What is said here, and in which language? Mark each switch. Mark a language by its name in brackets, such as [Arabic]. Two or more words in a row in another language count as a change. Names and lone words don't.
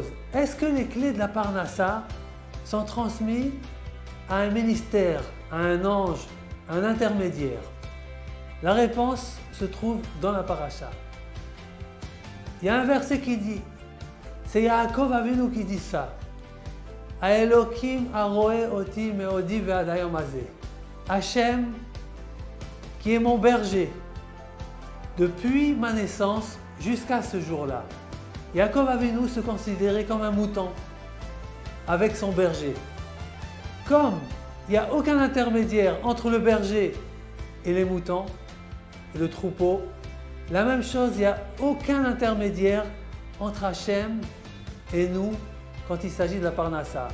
[French] Est-ce que les clés de la parnassa sont transmises à un ministère, à un ange, à un intermédiaire? La réponse se trouve dans la paracha. Il y a un verset qui dit, c'est Yaakov Avinu qui dit ça. [Hebrew] אלוקים הרועה אותי מעודי ועד היום הזה. [French] Hachem, qui est mon berger, depuis ma naissance jusqu'à ce jour-là. Yaakov Avinu se considérait comme un mouton avec son berger. Comme il n'y a aucun intermédiaire entre le berger et les moutons, et le troupeau, la même chose, il n'y a aucun intermédiaire entre Hachem et nous quand il s'agit de la parnassa.